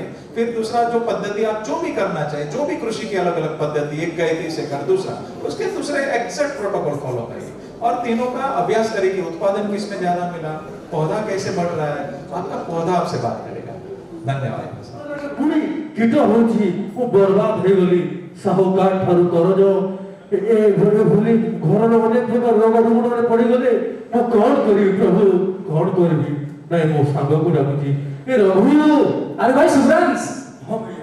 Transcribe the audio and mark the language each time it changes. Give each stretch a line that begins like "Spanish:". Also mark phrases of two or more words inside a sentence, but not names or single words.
Hindi: फिर दूसरा जो पद्धति आप जो भी करना चाहिए, जो भी कृषि की अलग अलग पद्धति, एक गए से कर दूसरा, उसके दूसरे
English: exact protocol follow
Hindi: करिए और तीनों का अभ्यास करिए कि उत्पादन किसमें ज्यादा मिला, पौधा कैसे बढ़ रहा है, आपका पौधा आपसे बात करेगा। धन्यवाद।
Odia: କୀଟ ହେଉଛି ମୁଁ ବର୍ବାଦ ହେଇଗଲି ସାହୁକାର ଠାରୁ କରଜ ଏ ଭୁଲି ଘରର ଅନେକ ପ୍ରକାର ରୋଗ ରୁଗଣରେ ପଡ଼ିଗଲେ ମୁଁ କ'ଣ କରିବି ପ୍ରଭୁ କ'ଣ କରିବି ନାଇଁ ମୋ ସାଙ୍ଗକୁ ଡାକୁଛି ଏ ରଘୁ ଆରେ ଭାଇ ସୁବ୍ରାଂଶ ହଁ ଭାଇ